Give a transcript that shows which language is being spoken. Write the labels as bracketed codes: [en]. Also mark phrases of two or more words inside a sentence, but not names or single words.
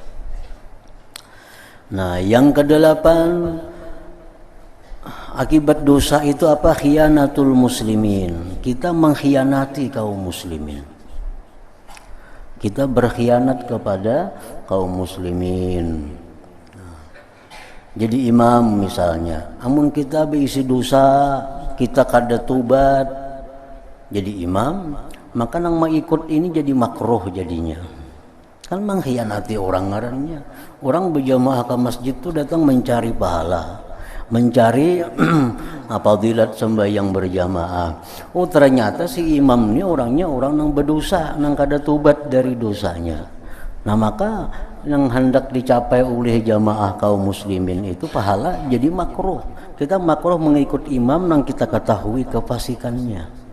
[id] Nah, yang kedelapan, akibat dosa itu apa? [ar] Khianatul muslimin. [id] Kita mengkhianati kaum muslimin. Kita berkhianat kepada kaum muslimin. [bjn] Jadi imam misalnya, amun kita berisi dosa, kita kada tobat jadi imam, maka nang mengikut ini jadi makruh jadinya. [id] Kan mengkhianati orang ngarannya. Orang berjamaah ke masjid itu datang mencari pahala, mencari fadilat sembahyang berjamaah. Oh, [bjn] ternyata si imam ini orangnya orang yang berdosa, yang kada tobat dari dosanya. [id] Nah, maka yang hendak dicapai oleh jamaah kaum muslimin itu pahala jadi makruh. Kita makruh mengikut imam yang kita ketahui kefasikannya.